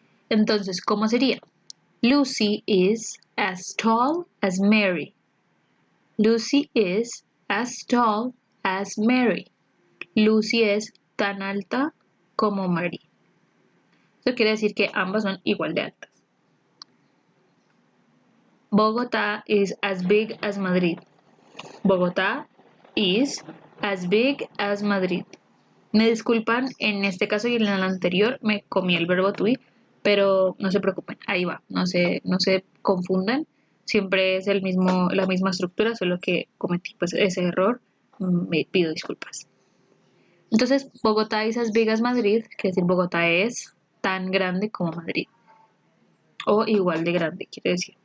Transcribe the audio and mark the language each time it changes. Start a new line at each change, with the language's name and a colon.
Spanish: Entonces, ¿cómo sería?
English: Lucy is as tall as Mary. Lucy is as tall as Mary.
Spanish: Lucy es tan alta como Mary. Eso quiere decir que ambas son igual de altas.
English: Bogotá is as big as Madrid. Bogotá is as big as Madrid.
Spanish: Me disculpan, en este caso y en el anterior me comí el verbo to be, pero no se preocupen, ahí va, no se confundan, siempre es la misma estructura, solo que cometí pues ese error, me pido disculpas. Entonces,
English: Bogotá is as big as Madrid,
Spanish: quiere decir Bogotá es tan grande como Madrid, o igual de grande, quiere decir.